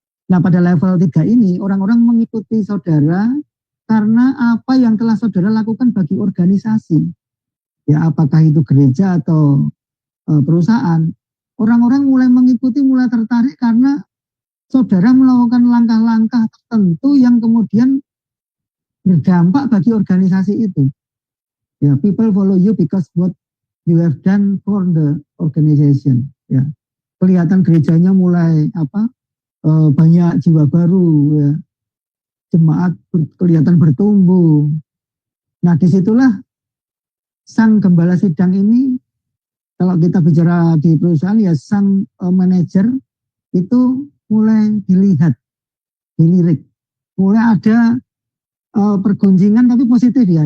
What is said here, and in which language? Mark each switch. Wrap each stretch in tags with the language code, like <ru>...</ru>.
<id>Nah, pada level 3 ini orang-orang mengikuti saudara karena apa yang telah saudara lakukan bagi organisasi. Ya, apakah itu gereja atau perusahaan. Orang-orang mulai mengikuti, mulai tertarik karena saudara melakukan langkah-langkah tertentu yang kemudian berdampak bagi organisasi itu.</id> <en>Ya, people follow you because what you have done for the organization.</en> <id>Ya, kelihatan gerejanya mulai banyak jiwa baru, ya. Jemaat kelihatan bertumbuh. Nah, disitulah sang gembala sidang ini, kalau kita bicara di perusahaan, ya, sang manajer itu mulai dilirik, mulai ada pergunjingan tapi positif, ya.</id>